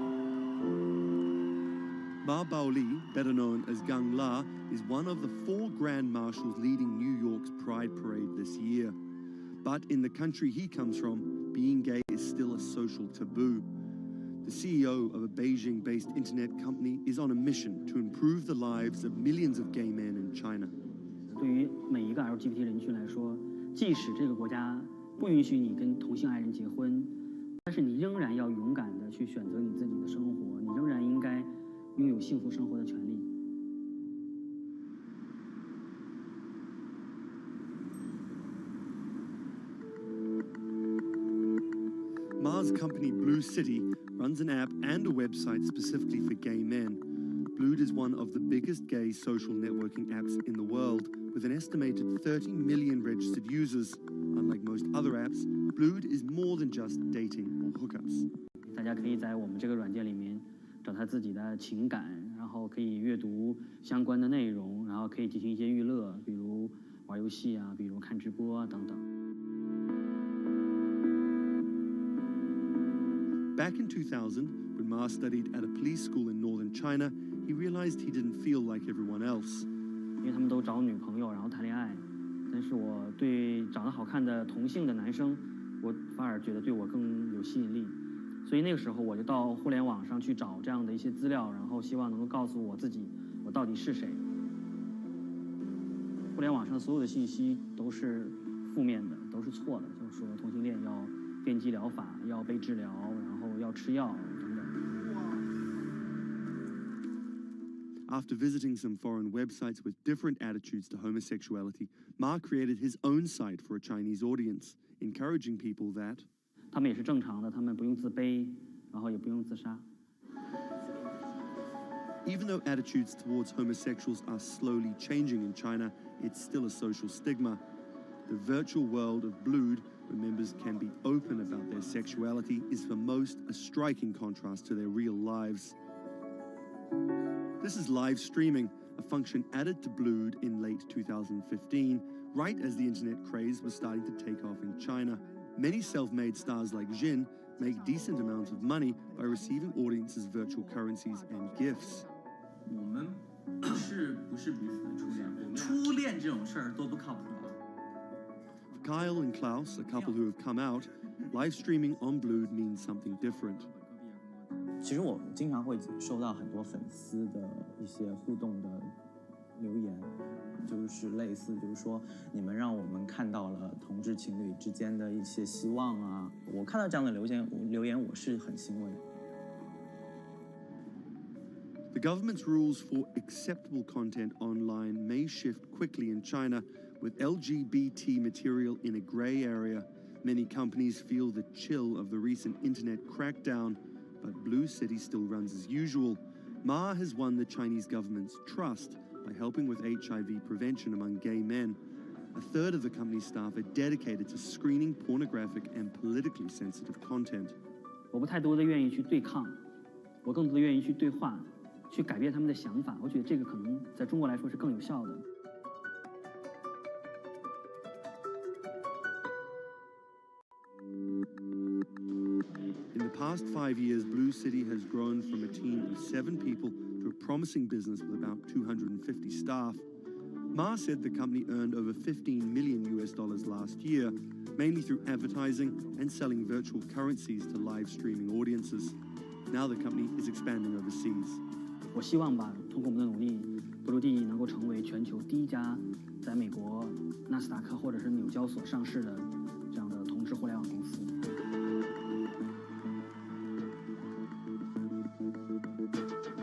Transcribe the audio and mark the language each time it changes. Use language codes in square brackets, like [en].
[en] Ma Baoli, better known as Gang La, is one of the 4 Grand Marshals leading New York's Pride Parade this year. But in the country he comes from, being gay is still a social taboo. The CEO of a Beijing-based internet company is on a mission to improve the lives of millions of gay men in China. [zh] 对于每一个 LGBT 人群来说，即使这个国家不允许你跟同性爱人结婚，但是你仍然要勇敢地去选择你自己的生活，你仍然应该拥有幸福生活的权利。 [en] Ma's company Blue City runs an app and a website specifically for gay men. Blued is one of the biggest gay social networking apps in the world, with an estimated 30 million registered users. Unlike most other apps, Blued is more than just dating or hookups. [zh] 大家可以在我们这个软件里面找他自己的情感，然后可以阅读相关的内容，然后可以进行一些娱乐，比如玩游戏啊，比如看直播啊等等。 [en] Back in 2000, when Ma studied at a police school in northern China, he realized he didn't feel like everyone else. [zh] 因为他们都找女朋友，然后谈恋爱，但是我对长得好看的同性的男生，我反而觉得对我更有吸引力，所以那个时候我就到互联网上去找这样的一些资料，然后希望能够告诉我自己我到底是谁。互联网上所有的信息都是负面的，都是错的，就是说同性恋要电击疗法，要被治疗，然后要吃药等等。 [en] After visiting some foreign websites with different attitudes to homosexuality, Ma created his own site for a Chinese audience, encouraging people that [zh] 他们也是正常的，他们不用自卑，然后也不用自杀。 [en] even though attitudes towards homosexuals are slowly changing in China, it's still a social stigma. The virtual world of Blued, where members can be open about their sexuality, is for most a striking contrast to their real lives. This is live streaming, a function added to Blued in late 2015, right as the internet craze was starting to take off in China. Many self-made stars like Jin make decent amounts of money by receiving audiences' virtual currencies and gifts. [zh] 我们不是彼此的初恋，初恋这种事儿多不靠谱啊。 [en] For Kyle and Klaus, a couple who have come out, live streaming on Blued means something different. [zh] 其实我经常会收到很多粉丝的一些互动的留言，就是类似就是说你们让我们看到了同志情侣之间的一些希望啊，我看到这样的留言我是很欣慰。 [en] The government's rules for acceptable content online may shift quickly in China, with LGBT material in a grey area. Many companies feel the chill of the recent internet crackdown, but Blue City still runs as usual. Ma has won the Chinese government's trust by helping with HIV prevention among gay men. A third of the company's staff are dedicated to screening pornographic and politically sensitive content. [zh] 我不太多的愿意去对抗，我更多的愿意去对话，去改变他们的想法。我觉得这个可能在中国来说是更有效的。 [en] In the past 5 years, Blue City has grown from a team of 7 people to a promising business with about 250 staff. Ma said the company earned over $15 million last year, mainly through advertising and selling virtual currencies to live streaming audiences. Now the company is expanding overseas. [zh] 我希望吧，通过我们的努力，布鲁蒂能够成为全球第一家在美国纳斯达克或者是纽交所上市的这样的同质互联网公司。